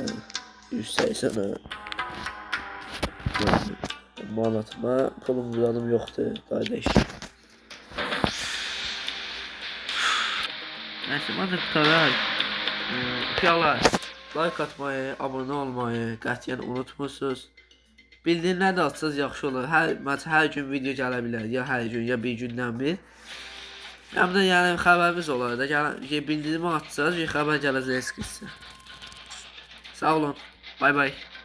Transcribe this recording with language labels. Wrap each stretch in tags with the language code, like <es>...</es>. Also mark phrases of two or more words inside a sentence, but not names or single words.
<az>180 ha.</az> <tr>Manatıma pulum bulanım yoktu kardeş. Neyse bana kurtarar.</tr> <az>Uşaqlar like atmayı, abone olmayı qətiyyən unutmursuz. Bildirimlər də atsanız yaxşı olur. Hər gün video gələ bilər. Ya hər gün ya bir gündən bir. Həm də yəni xəbərimiz olar da. Bildirimi atsanız xəbər gələcək sizə. Sağ olun. Bay bay.</az>